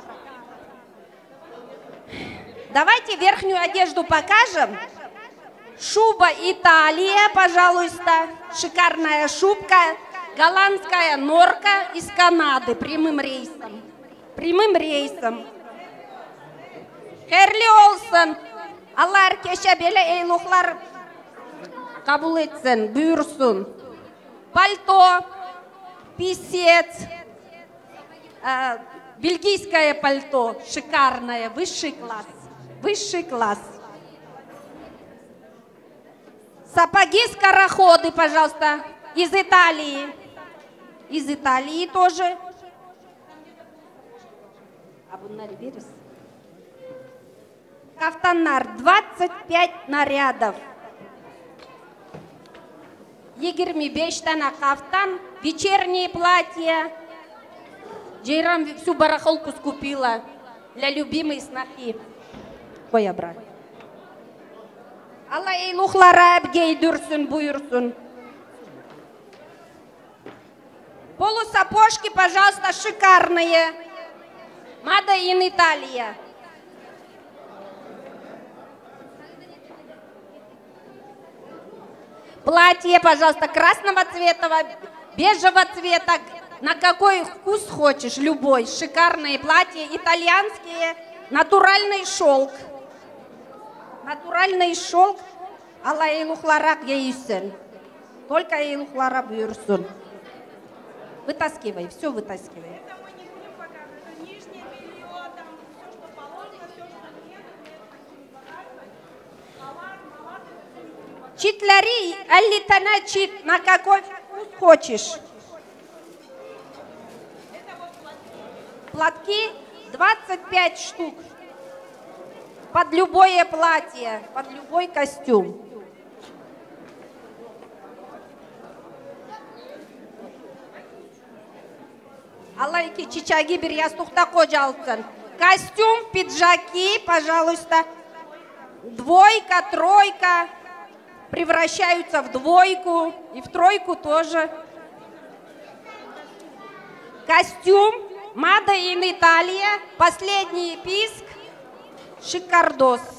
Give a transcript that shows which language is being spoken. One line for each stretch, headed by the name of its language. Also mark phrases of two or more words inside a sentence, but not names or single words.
Russian: Давайте верхнюю одежду покажем. Шуба Италия, пожалуйста. Шикарная шубка. Голландская норка из Канады прямым рейсом. Прямым рейсом. Херли Олсон.
Turkish: Allah herkese böyle eyluklar kabul etsin, buyursun.
Russian: Пальто, писец, бельгийское пальто, шикарное, высший класс, высший класс. Сапоги-скороходы, пожалуйста, из Италии тоже. Кафтанар, 25 нарядов. 25 тана кафтан, вечерние платья. Джейрам всю барахолку скупила для любимой снохи. Ой, брат.
Turkish: Allah eyluklara hep giydirsin, buyursun.
Russian: Полусапожки, пожалуйста, шикарные.
English: Made in Italia.
Russian: Платье, пожалуйста, красного цвета, бежевого цвета, на какой вкус хочешь, любой. Шикарные платья, итальянские, натуральный шелк. Натуральный шелк,
Turkish: Allah eyluklara giysin. Только eyluklara buyursun.
Russian: Вытаскивай, все вытаскивай. Читлари, 50 тана чит, на какой вкус хочешь. Платки 25 штук. Под любое платье, под любой костюм.
Turkish: Allah iki çiçeği bir yastıkta kocalsın.
Russian: Костюм, пиджаки, пожалуйста. Двойка, тройка. Превращаются в двойку и в тройку тоже. Костюм
English: Made in Italia,
Russian: последний писк, шикардос.